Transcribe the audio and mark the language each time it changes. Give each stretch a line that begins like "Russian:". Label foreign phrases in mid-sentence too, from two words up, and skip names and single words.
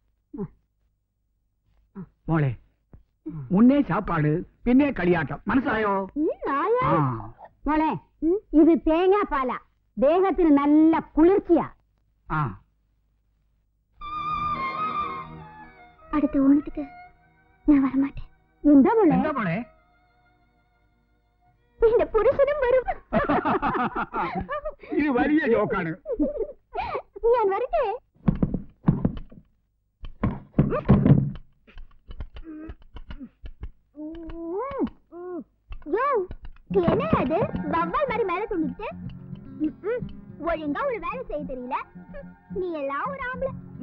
Malayalam: മോളെ. മുന്നേ சாப்பாடு, പിന്നെ കളിയാട്ടം. മനസ്സിലായോ? മോളെ, ഇത് തേങ്ങാപ്പാലാ. ദേഹത്തിന് നല്ല കുളിർച്ചയാ. അടുത്ത ഓണத்துக்கு
Tamil: நான் வரமாட்டேன்.
Malayalam: എന്താ മോളെ? എന്റെ പുരുഷനും വരും. ഇത് വലിയ ജോക്കാണ്. ഞാൻ വരട്ടെ.
Tamil: என்ன அது வவ்வால் மாதிரி மேல தூங்கிட்டு? ஒழுங்கா ஒரு வேலை செய்ய தெரியல. நீ எல்லாம் ஒரு ஆம்பளை.